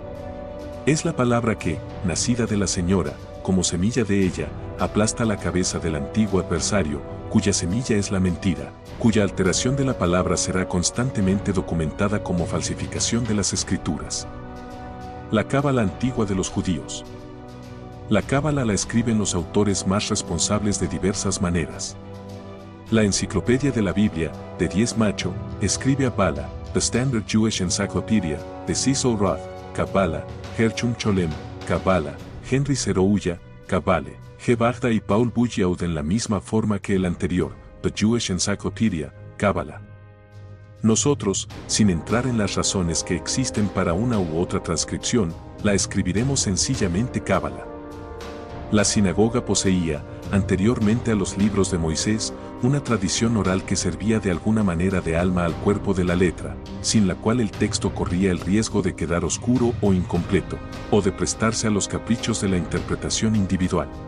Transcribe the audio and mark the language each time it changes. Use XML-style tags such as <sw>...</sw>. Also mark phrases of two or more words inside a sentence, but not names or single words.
<es>Es la palabra que, nacida de la Señora, como semilla de ella, aplasta la cabeza del antiguo adversario, cuya semilla es la mentira, cuya alteración de la palabra será constantemente documentada como falsificación de las Escrituras. La cábala antigua de los judíos. La cábala la escriben los autores más responsables de diversas maneras. La Enciclopedia de la Biblia, de 10 Macho, escribe a Bala, The Standard Jewish Encyclopedia, de Cecil Roth, Kabbalah, Gershom Cholem, Kabbalah, Henry Zerouya, Kabbale, G. Bagda y Paul Bulliaud en la misma forma que el anterior, The Jewish Encyclopedia, Kabbalah. Nosotros, sin entrar en las razones que existen para una u otra transcripción, la escribiremos sencillamente Kabbalah. La sinagoga poseía, anteriormente a los libros de Moisés, una tradición oral que servía de alguna manera de alma al cuerpo de la letra, sin la cual el texto corría el riesgo de quedar oscuro o incompleto, o de prestarse a los caprichos de la interpretación individual.</es>